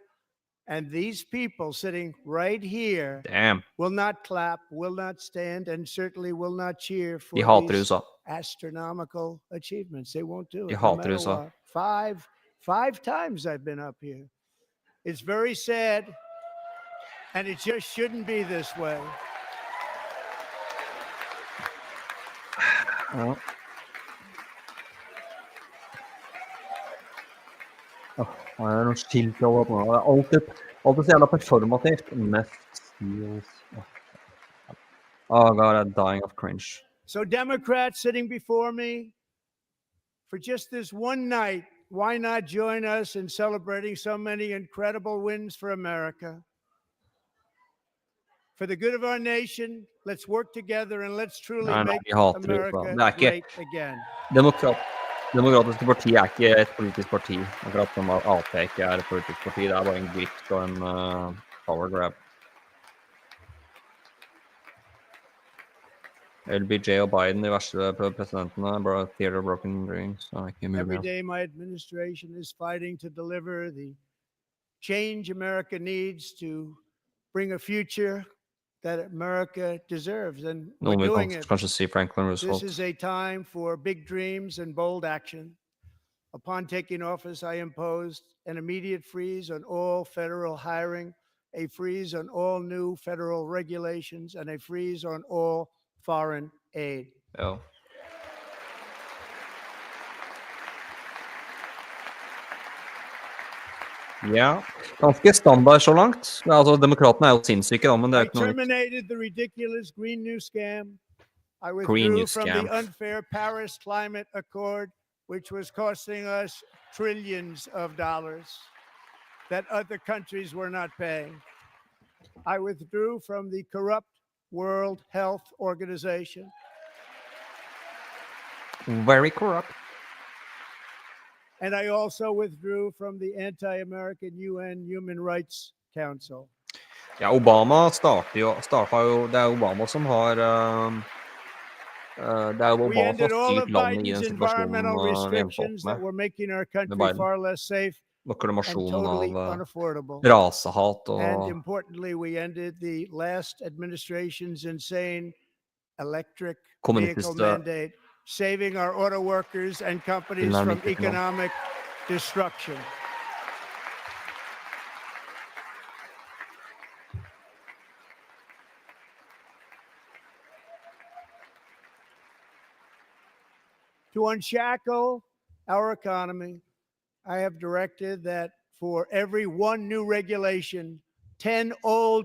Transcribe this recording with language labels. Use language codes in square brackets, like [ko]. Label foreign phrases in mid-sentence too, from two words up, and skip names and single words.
[en] And these people sitting right here will not clap, will not stand, and certainly will not cheer for these astronomical achievements. They won't do it. No matter what. Five times I've been up here. It's very sad, and it just shouldn't be this way. [no] Det er noe skilt over på det. Alltid så jævla performativt. [en] Oh God, I'm dying of cringe. So Democrats sitting before me, for just this one night, why not join us in celebrating so many incredible wins for America? For the good of our nation, let's work together and let's truly make America great again. [no] Demokratiske parti er ikke et politisk parti, akkurat som AP ikke er et politisk parti. Det er bare en grift og en [en] power grab. [no] LBJ og Biden, de verste presidentene, [en] theater of broken dreams. Every day my administration is fighting to deliver the change America needs to bring a future that America deserves, and we're doing it. This is a time for big dreams and bold action. Upon taking office, I imposed an immediate freeze on all federal hiring a freeze on all new federal regulations, and a freeze on all foreign aid. [no] Ja. Ja, ganske standard så langt. Ja, altså, demokratene jo sinnssyke da, men det [en] I [no] ikke noe nytt. [en] terminated the ridiculous Green New Scam. I Green New withdrew from Scam. the unfair Paris Climate Accord, which was costing us trillions of dollars that other countries were not paying. I withdrew from the corrupt World Health Organization. Very corrupt. And I also withdrew from the anti-American UN Human Rights Council. [no] Ja, Obama startet jo, det Obama som har, det jo [en] We [no] Obama som [en] ended [no] har [en] all of [no] styrt landet i [en] Biden's [no] den situasjonen [en] environmental [no] vi endte opp [en] restrictions that [no] med. [en] were making our country [no] Biden. [en] far less safe and [no] Proklamasjonen [en] totally [no] av [en] unaffordable. [no] rasehat [en] And [no] og [en] importantly, we ended the last administration's insane electric vehicle [no] kommunistiske [en] mandate, saving our auto workers and companies from [no] Tilnærming til nå. [en] economic destruction. To unshackle our economy, I have directed that for every one new regulation, 10 old